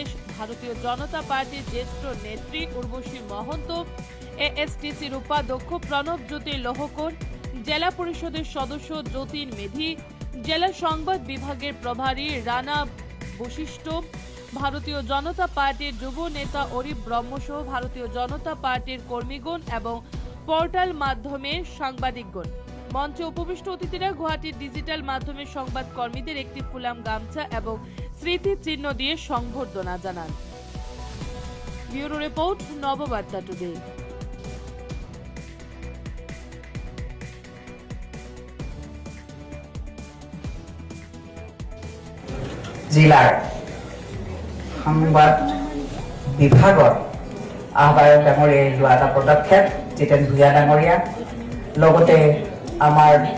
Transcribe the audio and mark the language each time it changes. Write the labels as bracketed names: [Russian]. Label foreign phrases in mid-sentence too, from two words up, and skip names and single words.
[Bangla] ভারতীয় জনতা পার্টির জ্যেষ্ঠ নেত্রী উর্বশী মহন্ত, এএসটিসির উপাধ্যক্ষ প্রণব জ্যোতি লোহকর, জেলা পরিষদের সদস্য যতীন মেধি, জেলা সংবাদ বিভাগের প্রভারী রানা বশিষ্ঠ, ভারতীয় জনতা পার্টির যুব নেতা অরিপ ব্রহ্মসহ ভারতীয় জনতা পার্টির কর্মীগণ এবং পোর্টাল মাধ্যমের সাংবাদিকগণ। মঞ্চে উপবিষ্ট অতিথিরা গুয়াহাটির ডিজিটাল মাধ্যমের সংবাদ কর্মীদের একটি ফুলাম গামছা এবং স্মৃতি চিহ্ন দিয়ে সংবর্ধনা জানান। ব্যুরো রিপোর্ট, নববার্তা টুডে। [Assamese] জিলাৰ সংবাদ বিভাগৰ আহ্বায়ক ডাঙৰীয়াই লোৱা এটা পদক্ষেপ জিতেন ভূঞা ডাঙৰীয়া, লগতে আমাৰ